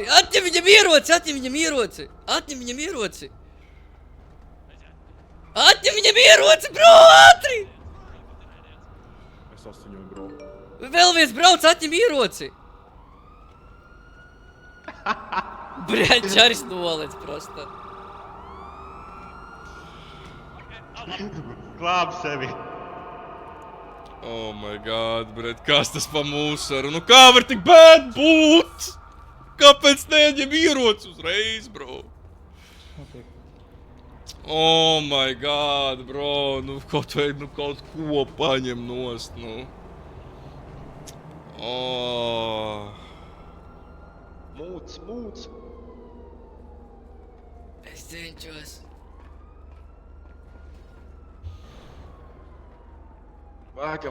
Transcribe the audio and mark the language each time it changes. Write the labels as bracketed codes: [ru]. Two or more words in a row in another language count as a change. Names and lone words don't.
[lv] Atņem viņam ieroci! Atņem viņam ieroci, bro! Ātri! Es asiņoju, bro. Vēl viens brauc, atņem ieroci! Bļaļ, Čaris nolec prosta. Glāb sevi. [en] Oh my god, bret, [lv] kas tas pa mūsaru? Nu kā var tik bad būt? Kāpēc neņem ieroci uzreiz, bro? [en] Oh my god, bro, [lv] nu kaut ko paņem nost, nu. Oh. Mūts. Es cenšos. Vākam.